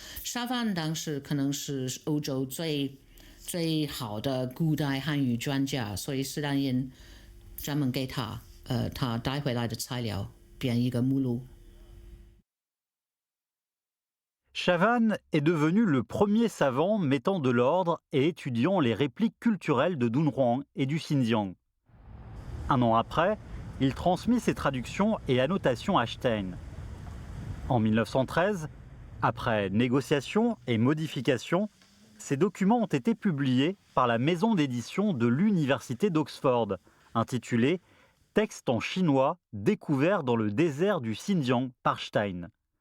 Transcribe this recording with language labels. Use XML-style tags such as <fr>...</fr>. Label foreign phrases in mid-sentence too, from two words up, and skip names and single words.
<zh>沙凡当时可能是欧洲最好的古代汉语专家，所以斯坦因专门给他带回来的材料编一个目录。</zh> <fr>Chavannes est devenu le premier savant mettant de l'ordre et étudiant les répliques culturelles de Dunhuang et du Xinjiang. Un an après, il transmit ses traductions et annotations à Stein. En 1913, après négociations et modifications, ces documents ont été publiés par la maison d'édition de l'Université d'Oxford, intitulé « Texte en chinois découvert dans le désert du Xinjiang par Stein ».</fr>